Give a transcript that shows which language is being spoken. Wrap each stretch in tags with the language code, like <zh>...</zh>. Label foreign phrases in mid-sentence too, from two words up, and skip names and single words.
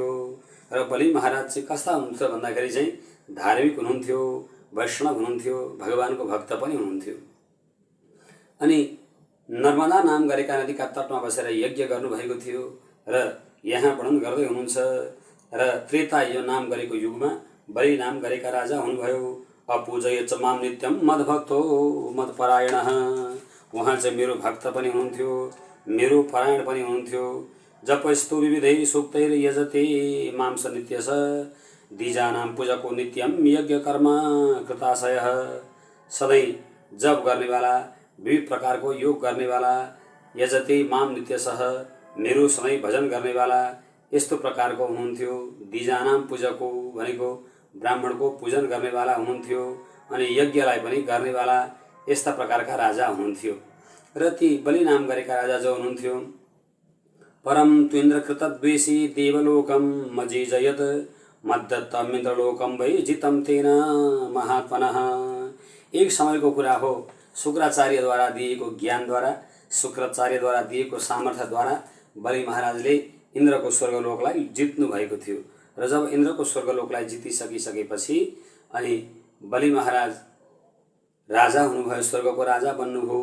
<ne>र बलि महाराज चाहिँ कस्ता हुनुहुन्थ्यो भन्दाखेरि चाहिँ धार्मिक हुनुहुन्थ्यो, वैष्णव हुनुहुन्थ्यो, भगवानको भक्त पनि हुनुहुन्थ्यो। अनि नर्मदा नाम गरेका नदीका तटमा बसेर यज्ञ गर्नुभएको थियो र यहाँ वर्णन गर्दै हुनुहुन्छ। र त्रेता यो नाम गरेको युगमा बलि नाम गरेका राजा हुनुभयो।</ne> <sa>अपूजय च माम नित्यम मद्भक्तो मदपरायणः।</sa> <ne>उहाँ चाहिँ मेरो भक्त पनि हुनुहुन्थ्यो, मेरो परायण पनि हुनुहुन्थ्यो।</ne> <sa>जपस्तु विविधै सूक्तैर यजते मां स नित्यस द्विजानां पूजको नित्यम यज्ञ कर्म कृताशयः।</sa> <ne>सधैँ जप गर्नेवाला, विविध प्रकारको योग गर्नेवाला,</ne> <sa>यजते माम नित्यसः,</sa> <ne>मेरो सधैँ भजन गर्नेवाला, यस्तो प्रकारको हुनुहुन्थ्यो।</ne> <sa>द्विजानां पूजको</sa> <ne>भनेको ब्राह्मणको पूजन गर्नेवाला हुनुहुन्थ्यो अनि यज्ञलाई पनि गर्नेवाला, यस्ता प्रकारका राजा हुनुहुन्थ्यो। र ती बलि नाम गरेका राजा जो हुनुहुन्थ्यो,</ne> <sa>परम त्विन्द्रकृत द्वेषी देवलोकम मजीजयत मद्दत्तमिन्द्रलोकम वै जितम तेन महात्मनः।</sa> <ne>एक समयको कुरा हो, शुक्राचार्यद्वारा दिएको ज्ञानद्वारा, शुक्राचार्यद्वारा दिएको सामर्थ्यद्वारा बलि महाराजले इन्द्रको स्वर्गलोकलाई जित्नु भएको थियो। र जब इन्द्रको स्वर्गलोकलाई जितिसकिसकेपछि अनि बलि महाराज राजा हुनुभयो, स्वर्गको राजा बन्नुभयो।</ne>